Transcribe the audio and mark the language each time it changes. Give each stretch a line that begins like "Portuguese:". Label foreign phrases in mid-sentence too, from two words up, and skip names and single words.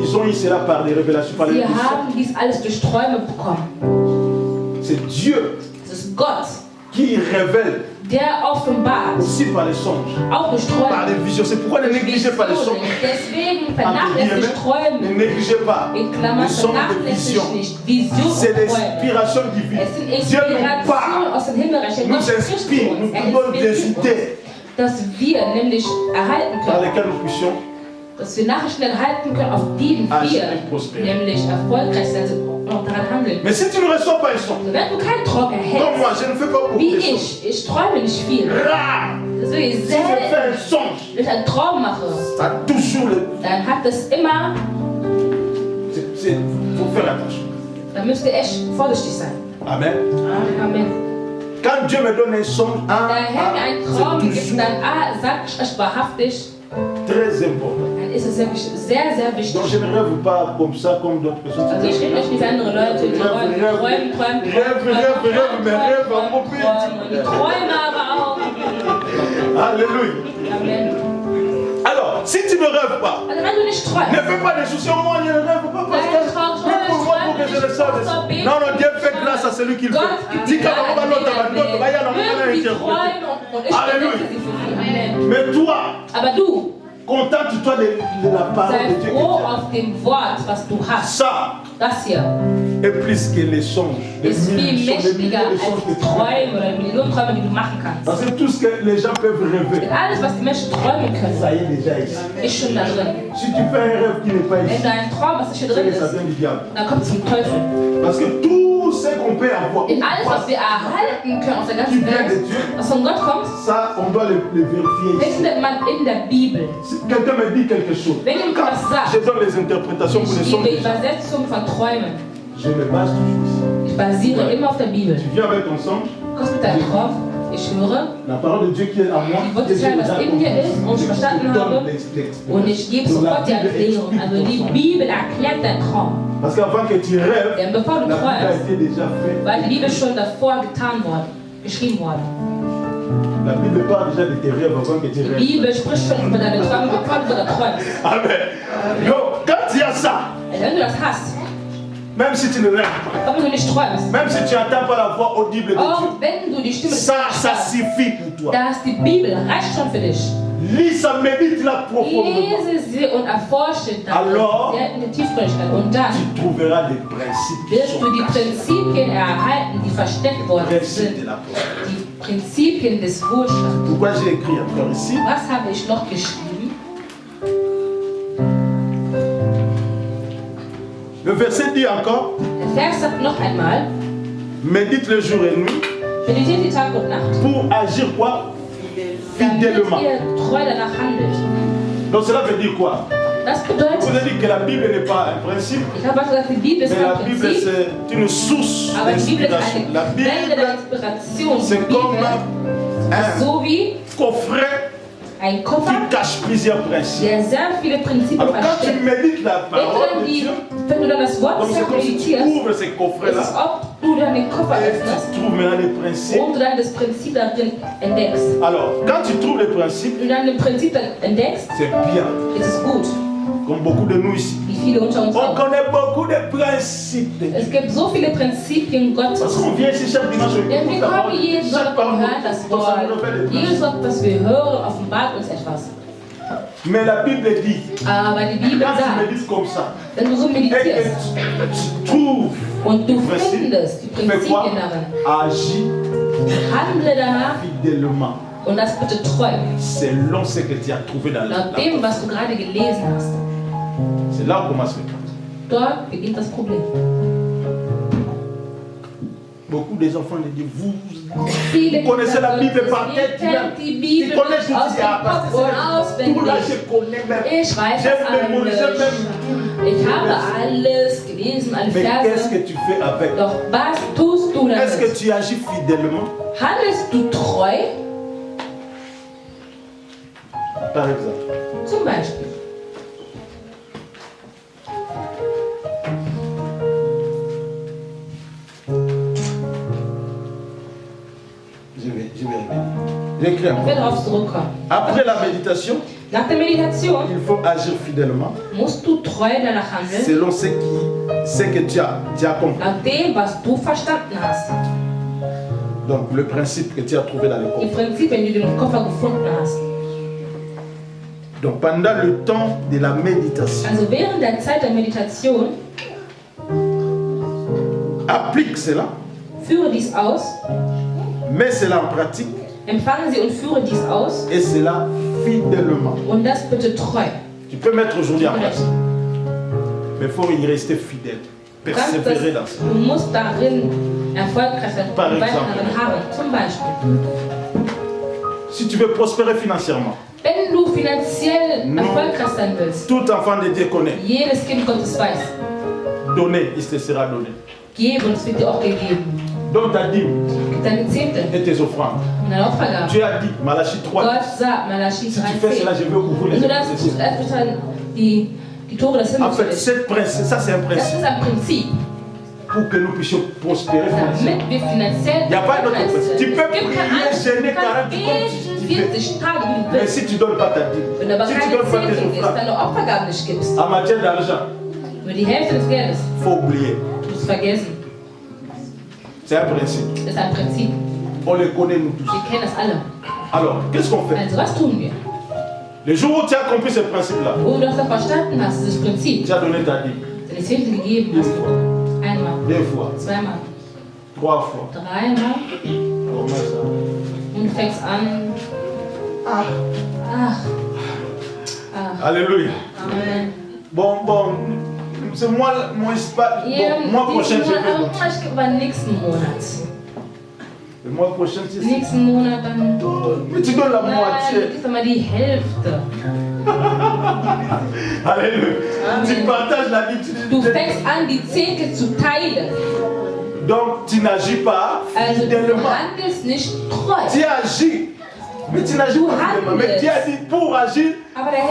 French: Ils ont eu cela par des révélations, par les
German: Sie
French: visions.
German: haben dies alles durch Träume bekommen.
French: C'est Dieu
German: Es ist Gott,
French: qui révèle
German: der offenbart,
French: aussi par les songes,
German: auch durch
French: par
German: Träume.
French: les visions. C'est pourquoi ne négligez pas les songes.
German: Deswegen
French: Entre
German: vernachlässigt
French: guillemets,
German: Träume.
French: ne négligez pas
German: In
French: les
German: Klammern
French: songes de
German: vernachlässigt
French: vision.
German: nicht Vision
French: C'est
German: und Träume.
French: l'inspiration divine.
German: Es sind
French: Dieu nous
German: Inspirationen
French: parle,
German: aus dem Himmelreich. Der Gott
French: nous
German: spricht zu
French: inspire,
German: uns.
French: nous donne des
German: inspiriert uns,
French: idées
German: dass wir nämlich erhalten
French: par
German: können,
French: lesquelles nous puissions.
German: dass wir Nachrichten erhalten können, auf denen wir nämlich erfolgreich sein und auch daran handeln.
French: Mais si tu ne reçois pas un son,
German: Also wenn du keinen Traum
French: comme
German: erhältst,
French: moi, je ne fais pas beaucoup
German: wie
French: de songes.
German: ich träume nicht viel.
French: Rare.
German: Das will ich
French: Si je
German: selten.
French: fais un songe,
German: Wenn ich einen Traum mache,
French: ça a toujours le.
German: dann hat das immer,
French: Faut faire attention.
German: da müsst ihr echt vorsichtig sein.
French: Amen.
German: Amen.
French: Quand Dieu me donne un songe,
German: Da der Herr mir einen Traum
French: c'est
German: gibt,
French: toujours
German: dann sag ich euch wahrhaftig,
French: très important.
German: dann ist es wirklich sehr, sehr wichtig.
French: Donc je ne rêve pas comme ça, comme d'autres personnes.
German: Also ich rede euch nicht wie andere Leute, die träumen,
French: Rêve, mon
German: die träumen aber auch.
French: Alléluia.
German: Amen.
French: Alors, si tu ne rêves pas,
German: Also wenn du nicht
French: ne
German: träumst,
French: fais pas des soucis. Moi, je ne rêve pas parce que mais pour moi, pour que je le sache. Non, non, Dieu fait grâce à celui qui le
German: Gott
French: fait.
German: gibt
French: Dis
German: die
French: quand on va l'autre,
German: Gnade,
French: on va y aller, on va
German: die
French: interpréter.
German: träumen und ich Halleluja. übersetze sie für sie. Amen.
French: Mais toi,
German: Aber du,
French: contente-toi de la parole
German: sei
French: de Dieu.
German: froh auf dem Wort, was du hast.
French: Ça
German: Das hier
French: est plus que les songes. Les
German: ist viel
French: milliers
German: mächtiger
French: de
German: als
French: songes que
German: die
French: tu fais.
German: Träume oder Millionen Träume, die du machen kannst.
French: Parce que tout ce que les gens peuvent rêver,
German: Denn alles, was die Menschen träumen können,
French: ça y est déjà ici.
German: ist schon da drin.
French: Si tu fais un rêve qui n'est pas
German: Wenn
French: ici,
German: da ein Traum, was nicht hier
French: c'est
German: drin
French: que ça
German: ist,
French: vient du diable.
German: dann kommt es zum Teufel.
French: Parce que tout ce qu'on peut avoir,
German: Denn alles, was wir erhalten können auf der ganzen Welt, was von Gott kommt,
French: ça, on doit le vérifier ici.
German: findet man in der Bibel.
French: Si quelqu'un me dit quelque chose,
German: Wenn jemand was sagt,
French: je donne les interprétations pour les
German: ich
French: songes
German: gebe
French: des gens.
German: Übersetzung von Träumen.
French: Je me base toujours ici.
German: Ich basiere immer auf der Bibel.
French: Tu viens avec ton songe,
German: Kommst mit deinem Traum, Ich höre,
French: la parole de Dieu qui est en moi,
German: die Worte sagen, was in mir ist und ich verstanden habe. Und ich gebe sofort die Erklärung. Also die Bibel erklärt deinen Traum.
French: Parce qu'avant que tu rêves,
German: Denn bevor du
French: la Bible a
German: träumst,
French: été déjà faite.
German: war die Bibel schon davor getan worden, geschrieben worden.
French: La Bible parle déjà de tes rêves avant que tu
German: Die
French: rêves.
German: Bibel spricht schon über deine Träume, bevor du sogar träumst.
French: Amen. Donc, quand tu as ça,
German: Also wenn du das hast,
French: même si tu ne rêves pas,
German: auch wenn du nicht träumst,
French: même si tu n'entends pas la voix audible de Dieu,
German: auch wenn du die Stimme des
French: ça
German: Vaters
French: suffit pour toi.
German: dass die Bibel reicht schon für dich.
French: Lis ça, médite-la profondément.
German: Lese sie und erforsche
French: Alors,
German: sehr in der Tiefgründigkeit. Und dann
French: Tu trouveras des principes qui
German: wirst
French: sont
German: du die
French: cachés.
German: Prinzipien erhalten, die versteckt worden
French: Principes
German: sind.
French: de la prospérité.
German: Die Prinzipien des Wohlstands.
French: Pourquoi j'ai écrit encore ici?
German: Was habe ich noch geschrieben?
French: Le verset dit encore,
German: Der Vers sagt noch einmal,
French: médite le jour et nuit
German: meditiert die Tag und Nacht,
French: pour agir quoi?
German: damit
French: Fidèlement.
German: ihr treu danach handelt.
French: Donc cela veut dire quoi?
German: Das
French: Je vous
German: bedeutet,
French: ai dit que la Bible n'est pas un principe,
German: ich habe was gesagt, die Bibel ist
French: mais la
German: kein
French: Bible
German: Prinzip,
French: c'est une source
German: aber die Bibel ist
French: d'inspiration.
German: eine
French: La
German: Quelle der
French: Bible,
German: Inspiration. Die
French: c'est comme
German: Bibel
French: un
German: so wie
French: coffret
German: ein Koffer,
French: qui cache plusieurs principes.
German: der sehr viele Prinzipien
French: Alors quand tu
German: versteckt.
French: médites la parole de Dieu,
German: Wenn du dann das Wort
French: donc c'est comme si tu
German: meditierst,
French: ouvres ces
German: ist es,
French: coffrets-là
German: ob du dann den Koffer
French: et
German: öffnest
French: tu trouves maintenant les principes.
German: und du dann das Prinzip darin entdeckst.
French: Alors, quand tu trouves les principes,
German: Wenn du dann das Prinzip dann entdeckst,
French: c'est bien.
German: ist es gut.
French: Comme beaucoup de nous ici.
German: Wie viele unter uns
French: On
German: auch.
French: connaît beaucoup de principes de Dieu.
German: Es gibt so viele Prinzipien
French: Parce
German: Gottes.
French: qu'on vient ici chaque dimanche, on
German: Denn
French: écoute
German: wir
French: la
German: kommen
French: parole.
German: jeden
French: Chaque
German: Sonntag und
French: parole,
German: hören das
French: donc ça nous
German: Wort.
French: révèle des
German: Jedes
French: principes.
German: Wort, was wir hören, offenbart uns etwas.
French: Mais la Bible dit,
German: Aber die Bibel
French: quand tu
German: sagt,
French: médites comme ça,
German: wenn du so
French: et que
German: meditierst
French: tu trouves
German: und du Prinzip, findest die
French: fais quoi?
German: Prinzipien darin,
French: Agis
German: handle danach
French: fidèlement,
German: und das bitte treu.
French: selon ce que tu as trouvé dans la
German: Laut dem, was du gerade gelesen hast.
French: C'est là où commence le problème.
German: Dort beginnt das Problem.
French: Beaucoup des enfants de Dieu, vous
German: Viele
French: connaissez la
German: Kinder
French: Bible
German: Gottes,
French: par tête.
German: ihr kennt die
French: Tu
German: Bibel
French: connais tout
German: aus
French: ce qu'il y a à
German: dem Kopf
French: passer.
German: und
French: Tout là,
German: auswendig.
French: je connais même.
German: Ich weiß
French: J'ai
German: das
French: mémorisé
German: alles.
French: même.
German: Ich habe alles gelesen, alle
French: Mais qu'est-ce
German: Verse.
French: que tu fais avec?
German: Doch was tust du
French: Est-ce que
German: damit?
French: tu agis fidèlement?
German: Handelst du treu?
French: Par exemple,
German: Zum Beispiel.
French: je vais revenir. J'écris
German: Ich
French: encore.
German: werde darauf zurückkommen.
French: Après la méditation,
German: Nach der Meditation
French: il faut agir fidèlement
German: musst du treu danach handeln,
French: selon ce que tu as compris.
German: nach dem, was du verstanden hast.
French: Donc, le principe que tu as trouvé dans le
German: Die
French: corps.
German: Prinzipien, die du im Koffer gefunden hast.
French: Donc, pendant le temps de la méditation,
German: Also während der Zeit der Meditation
French: applique cela,
German: führe dies aus,
French: mets cela en pratique
German: empfange sie und führe dies aus
French: et cela fidèlement.
German: und das bitte treu.
French: Tu peux mettre aujourd'hui en pratique, mais il faut y rester fidèle,
German: Du kannst das,
French: persévérer dans ça.
German: du musst darin erfolgreich sein
French: Par
German: und weiter
French: exemple.
German: darin haben. Zum Beispiel,
French: Si tu veux prospérer financièrement,
German: wenn du finanziell
French: Non.
German: erfolgreich sein willst,
French: tout enfant de Dieu connaît.
German: jedes Kind Gottes weiß,
French: Donner, il te sera donné.
German: geben und es wird dir auch gegeben.
French: Donc ta dîme
German: Gib deine Zehnte
French: et tes offrandes.
German: und deine Opfergabe.
French: Tu as dit, Malachie 3,
German: Gott sagt, Malachi
French: si tu fais cela, 3,10. je vais ouvrir
German: Wenn
French: les
German: du das
French: yeux.
German: tust, öffnet dann die Tore des
French: En
German: Himmels für
French: fait,
German: dich.
French: ça c'est un
German: Das
French: principe
German: ist ein Prinzip,
French: pour que nous puissions prospérer financièrement.
German: damit wir finanziell
French: Il n'y a pas d'autre
German: erfolgreich
French: principe.
German: sind.
French: Tu peux
German: Es gibt kein
French: prier,
German: anderes.
French: jeûner
German: Du kannst
French: 40 comme tu
German: beten
French: fais.
German: 40 Tage, wie du
French: Mais
German: willst.
French: si tu ne donnes pas ta dîme,
German: Wenn du aber
French: si tu ne
German: keine
French: donnes pas tes
German: Zehnte gibst,
French: offrandes,
German: deine Opfergaben nicht gibst,
French: en matière d'argent,
German: über die Hälfte des Geldes,
French: il faut oublier.
German: du musst vergessen.
French: C'est un principe.
German: Das ist ein Prinzip.
French: On le connaît nous tous.
German: Wir kennen das alle.
French: Alors, qu'est-ce qu'on fait?
German: Also, was tun wir?
French: Le jour où tu as compris ce principe-là,
German: Wo du das dann verstanden hast, dieses Prinzip,
French: tu as donné ta dîme.
German: deine Zehnte gegeben
French: Une
German: hast,
French: fois,
German: einmal,
French: deux fois,
German: zweimal,
French: trois fois.
German: dreimal,
French: Comment ça?
German: und du fängst an, ach,
French: Alléluia.
German: Amen.
French: Bon, c'est moi, bon, mois prochain, je vais continuer.
German: Ich gebe beim nächsten Monat.
French: Le mois prochain, tu sais.
German: Nächsten Monat dann.
French: Mais tu donnes la
German: Nein,
French: moitié.
German: du gibst einmal die Hälfte.
French: Alléluia.
German: Amen.
French: Tu partages la vie.
German: Du fängst an, die Zehnte zu teilen.
French: Donc, tu n'agis pas
German: Also du
French: fidèlement.
German: handelst nicht treu.
French: Tu agis. Mais tu n'agis pas fidèlement. Mais tu as dit pour agir
German: Aber der Herr